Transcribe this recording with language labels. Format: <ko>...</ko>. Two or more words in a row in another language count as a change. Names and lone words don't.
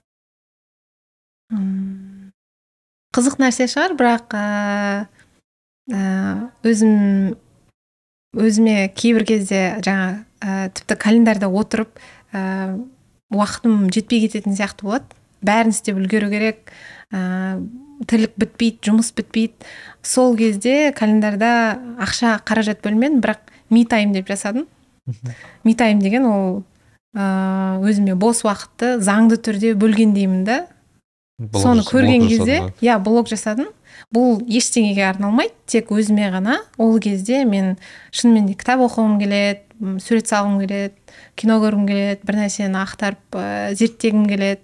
<kk>Қызық нәрсе шығар, бірақ өзіме кейбір кезде тіпті календарда отырып уақытым жетпей кететін сияқты болады. Бәрін істеп үлгеру керек, тірлік бітпейді, жұмыс бітпейді. Сол кезде календарда ақша қаражат бөлмен, бірақ</kk> <en>me time</en> <kk>деп жасадым.</kk> <en>Me time</en> <kk>деген ол өзіме бос уақытты заңды түрде бөлген деймін да. соны көрген кезде блог жасадым. Бұл ештеңеге арналмайды, тек өзіме ғана. Ол кезде мен шынымен де кітап оқығым келеді, сурет салғым келеді, кино көргім келеді, бір нәрсені ақтарып зерттегім келеді.</kk>